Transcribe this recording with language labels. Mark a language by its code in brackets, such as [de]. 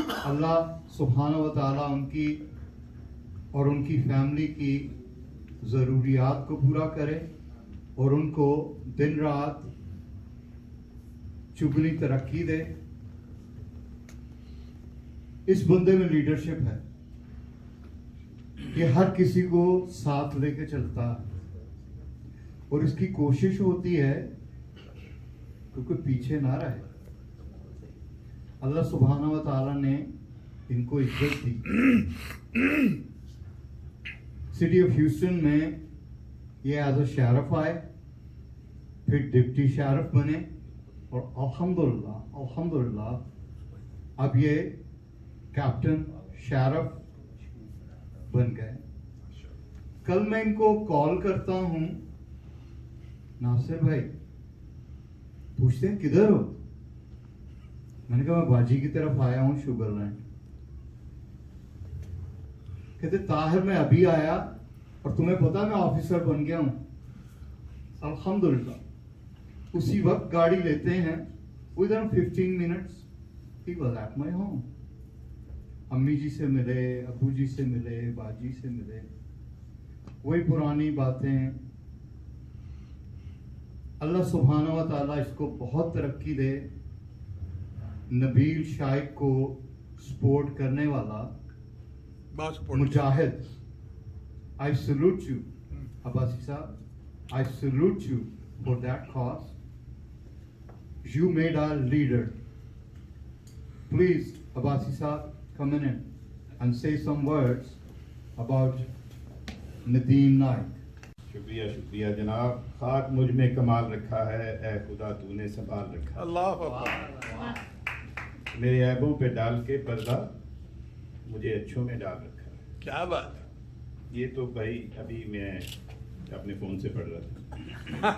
[hi] अल्लाह सुब्हानहू व तआला उनकी और उनकी फैमिली की ज़रूरियात को पूरा करे और उनको दिन रात चुगली तरक्की दे. इस बंदे में लीडरशिप है, ये हर किसी को साथ लेके चलता है और इसकी कोशिश होती है कि कोई पीछे ना रहे. अल्लाह सुब्हानहू व तआला ने इनको इज्जत दी. सिटी ऑफ ह्यूस्टन में ये एज अ शेरिफ आए, फिर डिप्टी शेरिफ बने और अल्हम्दुलिल्लाह अब ये कैप्टन शेरिफ बन गए. कल मैं इनको कॉल करता हूं, नासिर भाई, पूछते हैं किधर हो. मैंने कहा मैं बाजी की तरफ आया हूं शुगरलैंड. कहते ताहिर मैं अभी आया और तुम्हें पता मैं ऑफिसर बन गया हूं. अल्हम्दुलिल्लाह उसी वक्त गाड़ी लेते हैं, [en] Within 15 minutes ही was at my home. [hi] अम्मी जी से मिले, अबू जी से मिले, बाजी से मिले, वही पुरानी बातें. अल्लाह सुब्हानहू व तआला इसको बहुत तरक्की दे. नबील शाइक को सपोर्ट करने वाला मुजाहिद. [en] I salute you, Abbasi साहब. I salute you for that cause. You made our leader. Please, Abbasi साहब, come in and say some words about Nadeem Naik. [hi] शुक्रिया जनाब. खाक मुझ में कमाल रखा है, ए खुदा तूने संभाल रखा. अल्लाह अकबर. मेरे ऐबों पे डाल के पर्दा मुझे अच्छों में डाल रखा है. क्या बात. ये तो भाई अभी मैं اپنے فون سے پڑھ رہا تھا.